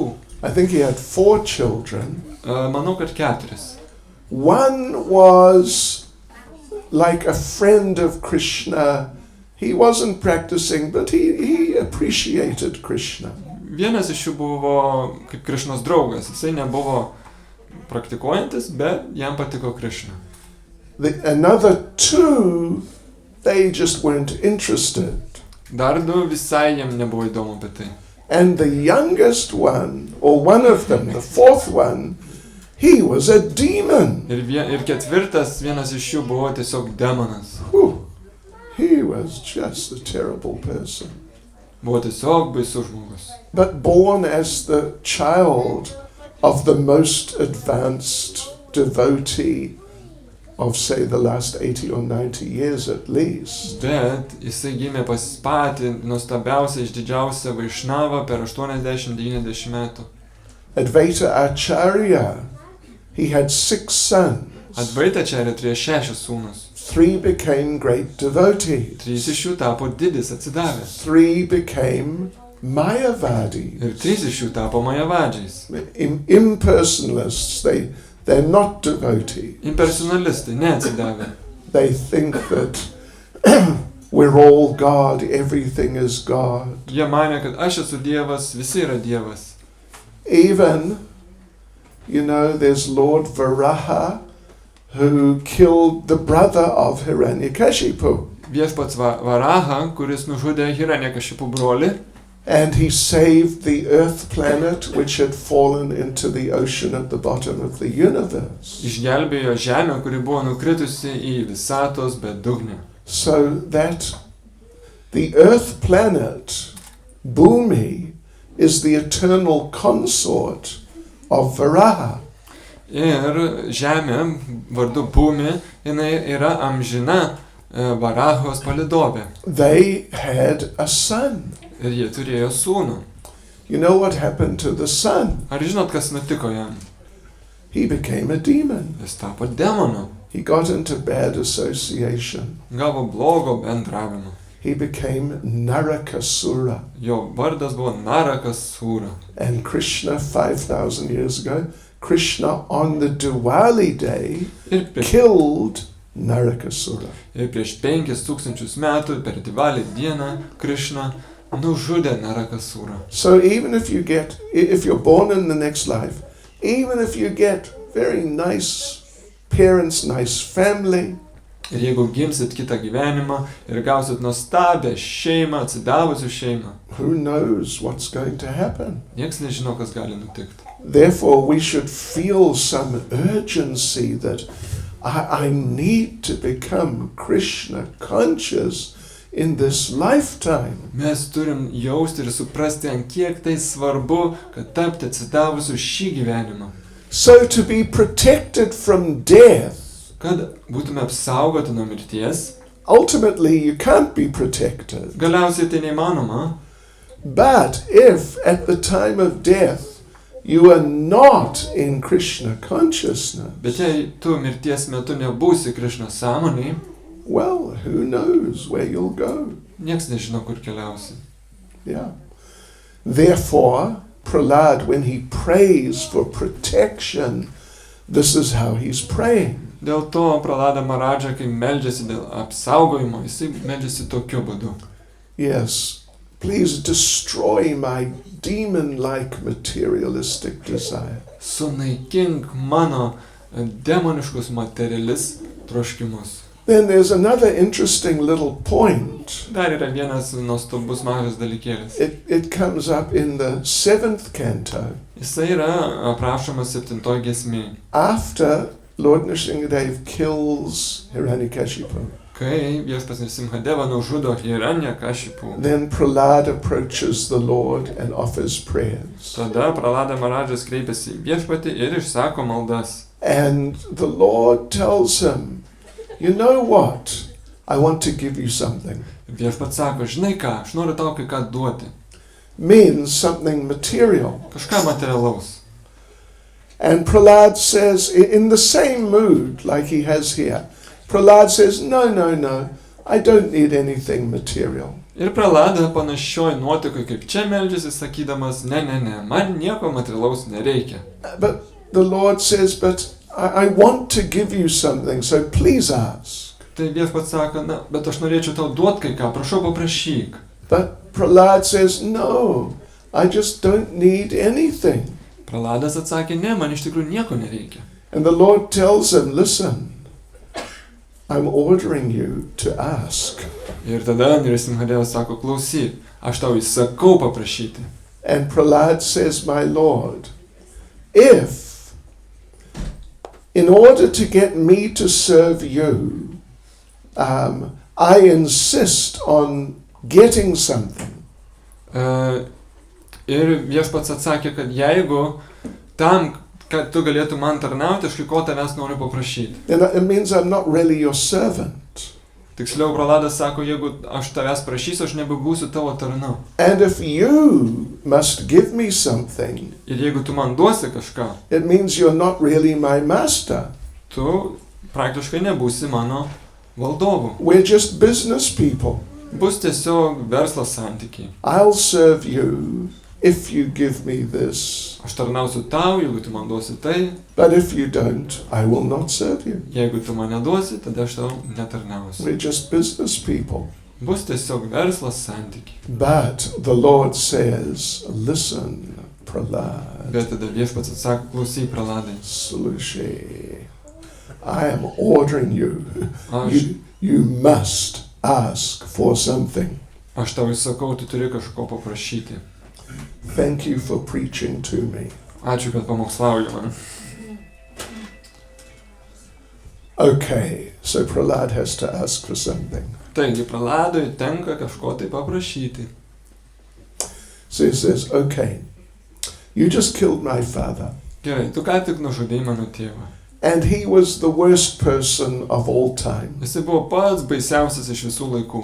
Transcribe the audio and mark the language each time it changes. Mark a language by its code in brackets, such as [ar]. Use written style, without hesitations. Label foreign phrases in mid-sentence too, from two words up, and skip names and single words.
[en] I think he had 4 children. [lt] Manau, kad 4. [en] One was like a friend of Krishna. He wasn't practicing, but he appreciated Krishna. [lt] Vienas iš jų buvo kaip Krišnos draugas. Jisai nebuvo praktikuojantis, bet jam patiko Krišna. [en] Another 2, they just weren't interested. [lt] Dar 2 visai jam nebuvo įdomu apie tai. [en] And the youngest one, or one of them, the 4th one, he was a demon. [lt] Ir 4. vienas iš jų buvo tiesiog demonas. [en] He was just a terrible person. [lt] Buvo tiesiog baisus žmogus. [en] But born as the child of the most advanced devotee of, say, the last 80 or 90 years at least. [lt] Bet jisai gimė pas patį nuostabiausią, išdidžiausią Vaišnavą per 80-90 metų. [en] Advaita Acharya, he had 6 sons. [lt] Advaita Acharya turėjo 6 sūnus. [en] 3 became great devotees. [lt] 3 iš jų tapo didis atsidavęs. [en] 3 became Mayavadis. [lt] Ir 3 iš jų tapo Majavadžiais. [en] Impersonalists, they're not devotees. [lt] Impersonalistai, neatsidavę. [en] They think that we're all God, everything is God. [lt] Jie manė, kad aš esu Dievas, visi yra Dievas. [en] Even, you know, there's Lord Varaha, who killed the brother of Hiranyakashipu. [lt] Viešpats Varaha, kuris nužudė Hiranyakashipu brolį. [en] And he saved the earth planet which had fallen into the ocean at the bottom of the universe. [lt] Išgelbėjo žemę, kuri buvo nukritusi į visatos bedugnę. [en] So that the earth planet, Bhumi, is the eternal consort of Varaha. [lt] Ir žemė, vardu Bhumi, jinai yra amžina Varahos palidovė. [en] They had a son. [lt] Ir jie turėjo sūnų. [en] You know what happened to the son? [lt] Ar žinot, kas nutiko jam? [en] He became a demon. [lt] Jis tapo demonu. [en] He got into bad association. [lt] Gavo blogo bendravimo. [en] He became Narakasura. [lt] Jo vardas buvo Narakasura. [en] And Krishna, 5,000 years ago, Krishna on the Diwali day killed Narakasura. [lt] Ir prieš 5000 metų per Divalį dieną Krishna nužudė Narakasūrą. [en] So even if you're born in the next life, even if you get very nice parents, nice family, [lt] Ir jeigu gimsit kitą gyvenimą ir gausit nuostabią šeimą, atsidavusių šeimą, [en] who knows what's going to happen? [lt] nieks nežino, kas gali nutikti. [en] Therefore, we should feel some urgency that I need to become Krishna conscious in this lifetime. [lt] Mes turim jausti ir suprasti, ant kiek tai svarbu, kad tapti atsidavusių šį gyvenimą. [en] So to be protected from death, [lt] Kad būtume apsaugoti nuo mirties, [en] ultimately you can't be protected. [lt] galiausiai tai neįmanoma. [en] But if at the time of death you are not in Krishna consciousness, [lt] Bet jei tu mirties metu nebūsi Krišnos sąmonėj, [en] well, who knows where you'll go? [lt] nieks nežino, kur keliausi. [en] Yeah. Therefore, Prahlad, when he prays for protection, this is how he's praying. [lt] Dėl to Prahlada Maradža, kai meldžiasi dėl apsaugojimo, jisai meldžiasi tokiu būdu. [en] Yes, please destroy my demon-like materialistic desire. [lt] Sunaikink mano demoniškus materialis troškimus. [en] Then there's another interesting little point. [lt] Dar yra vienas nuostabus mažas dalykėlis. [en] It comes up in the 7th canto. [lt] Jisai yra aprašomas 7 giesmėj. [en] After Lord Narasimha kills Hiranyakashipu, [lt] Kai viešpats Narasimhadeva nužudo Hiranyakashipu, [en] then Prahlad approaches the Lord and offers prayers. [lt] tada Prahlada Maradžas kreipiasi į viešpatį ir išsako maldas. [en] And the Lord tells him, you know what? I want to give you something. [lt] Viešpats sako, žinai ką, aš noriu tau kai ką duoti. [en] Means something material. [lt] Kažką materialaus. [en] And Prahlad says, in the same mood like he has here, Prahlad says, no, I don't need anything material. [lt] Ir Prahlada panašioj nuotaikoj kaip čia meldžiasi, sakydamas, ne, man nieko materialaus nereikia. [en] But the Lord says, but I want to give you something, so please ask. [lt] Tai viešpats sako, na, bet aš norėčiau tau duoti kai ką, prašau paprašyk. [en] But Prahlad says, no, I just don't need anything. [lt] Prahladas atsakė, ne, man iš tikrųjų nieko nereikia. [en] And the Lord tells him, listen, I'm ordering you to ask. [lt] Ir tada Narasimhadevas sako, klausyk, aš tau įsakau paprašyti. [en] And Prahlad says, my Lord, if in order to get me to serve you, I insist on getting something. [lt] Ir viešpats atsakė, kad jeigu tam, kad tu galėtum man tarnauti, aš kai ko tavęs noriu paprašyti. [en] Then it means I'm not really your servant. [lt] Tiksliau, Prahladas sako, jeigu aš tavęs prašysiu, aš nebebūsiu tavo tarnu. [en] And if you must give me something, [lt] Ir jeigu tu man duosi kažką, [en] it means you're not really my master. [lt] tu praktiškai nebūsi mano valdovu. [en] We're just business people. [lt] Bus tiesiog verslo santykiai. [en] I'll serve you if you give me this. [lt] Aš tarnausiu tau, jeigu tu man duosi tai, [en] But if you don't, I will not serve you. [lt] jeigu tu man neduosi, tada aš tau netarnausiu. [en] We're just business people. [lt] Bus tiesiog verslo santykiai. [en] But the Lord says, listen, Prahlad, [lt] Bet tada viešpats atsako, klausyk, Prahladai. Sulushi, [en] I am ordering you. [lt] Aš, [en] You must ask for something. [lt] aš tau įsakau, tu turi kažko paprašyti. [en] Thank you for preaching to me. [lt] Ačiū, kad pamokslauji man. [en] Okay, so Prahlad has to ask for something. [lt] Taigi, Prahladui tenka kažko tai paprašyti. [en] So he says, okay, you just killed my father. [lt] Gerai, tu ką tik nužudei mano tėvą. [en] And he was the worst person of all time. [lt] Jisai buvo pats baisiausias iš visų laikų.